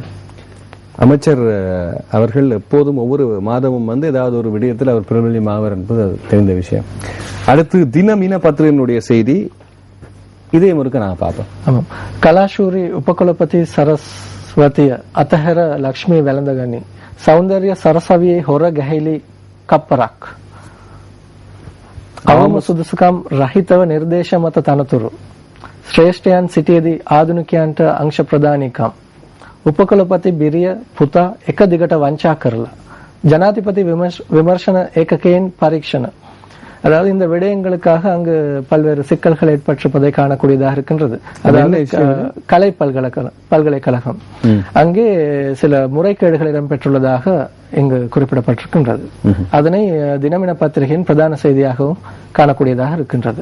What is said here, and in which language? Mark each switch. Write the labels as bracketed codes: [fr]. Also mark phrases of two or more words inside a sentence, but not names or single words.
[ta] அமைச்சர் அவர்கள் எப்போதும் ஒவ்வொரு மாதமும் வந்து ஏதாவது ஒரு விடயத்தில் அவர் பிரபல்யம் ஆவார் என்பது தெரிந்த விஷயம். அடுத்து தினமின பத்திரிகையினுடைய செய்தி. இதையும் இருக்க நான் பார்ப்போம். ஆமாம். [si] කලාශූරී උපකුලපති සරස්වතිය අත්තහර ලක්ෂ්මී වෙලන්දගනී සෞන්දර්ය සරසවියේ හොර ගැහිලි කප්පරක් අවම සුදුසුකම් රහිතව නිර්දේශ මත තනතුරු ශ්‍රේෂ්ඨයන් සිටියේදී ආධුනිකයන්ට අංශ ප්‍රදානිකම් උපකුලපති බිරිය පුතා එක දිගට වංචා කරලා ජනාධිපති විමර්ශන ඒකකයෙන් පරීක්ෂණ. [ta] அதாவது இந்த விடயங்களுக்காக அங்கு பல்வேறு சிக்கல்கள் ஏற்பட்டிருப்பதை காணக்கூடியதாக இருக்கின்றது. அதாவது கலை பல்கலைக்கழகம் அங்கே சில முறைகேடுகள் இடம்பெற்றுள்ளதாக இங்கு குறிப்பிடப்பட்டிருக்கின்றது. அதனை தினமின பத்திரிகையின் பிரதான செய்தியாகவும் காணக்கூடியதாக இருக்கின்றது.